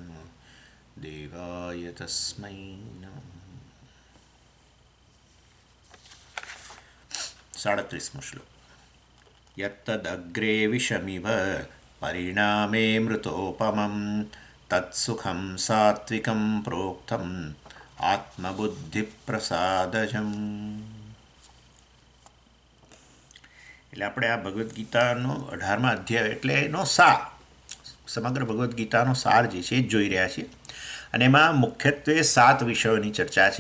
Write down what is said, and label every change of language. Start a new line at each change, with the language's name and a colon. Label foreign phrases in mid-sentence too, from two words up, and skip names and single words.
Sanskrit: देवाय तस्मै नमः 37 श्लोक यत्तदग्रे विषमिव परिणामे मृतोपमं तत्सुखं सात्विकं प्रोक्तम् આત્મબુદ્ધિપ્રસાદજમ.
Gujarati: એટલે આપણે આ ભગવદ્ ગીતાનો 18મા અધ્યાય એટલે એનો સાર, સમગ્ર ભગવદ્ ગીતાનો સાર જે છે એ જોઈ રહ્યા છીએ. અને એમાં મુખ્યત્વે 7 વિષયોની ચર્ચા છે.